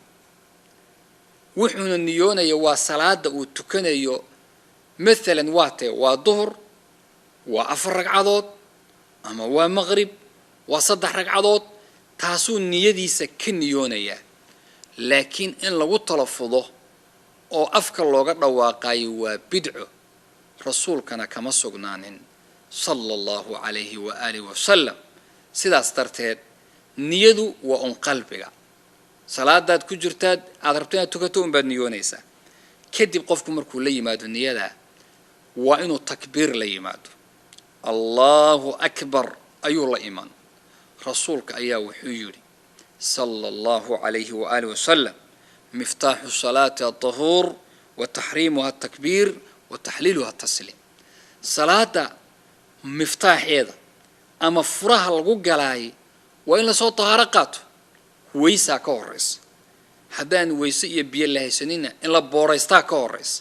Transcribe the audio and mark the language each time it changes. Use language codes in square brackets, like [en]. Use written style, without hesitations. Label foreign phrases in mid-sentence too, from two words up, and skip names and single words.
[so] wuxuuna niyoonaya waa salaada uu tukanayo, maalan waa duhur, waa 4 ragcadood ama waa maqrib, waa 3 ragcadood, taasuu niyadiisa ka niyoonaya. laakiin in lagu talafudo oo afka looga dhawaaqayo waa bidco, rasuulkana kama sugnaanin [ar] صلى الله عليه وآله وسلم. [so] sidaas darteed niyadu waa un qalbiga. salaadaad ku jirtaad aad rabto inaad tukato unbaad niyoonaysaa. kadib qofku markuu la yimaado niyada waa inuu takbiir la yimaado, [ar] الله أكبر [so] ayuu la iman. rasuulka ayaa wuxuu yidhi [ar] صلى الله عليه وآله وسلم, مفتاح الصلاة الطهور وتحريمها التكبير وتحليلها التسليم. [so] salaada miftaaxeeda ama furaha lagu galaay waa in la soo tahaaro qaato, weysaa ka horeysa. haddaan weyse iyo biyo la haysanina in la booraystaa ka horeysa.